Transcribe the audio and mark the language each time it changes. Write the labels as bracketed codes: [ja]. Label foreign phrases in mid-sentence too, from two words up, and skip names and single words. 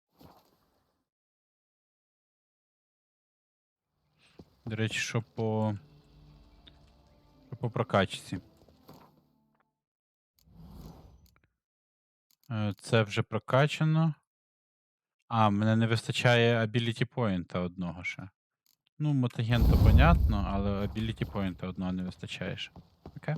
[uk] До речі, що по прокачці. Це вже прокачано. А, мене не вистачає [en] ability point [uk] одного ще. Ну, мутаген то понятно, але [en] ability point [uk] одного не вистачає ще. Окей?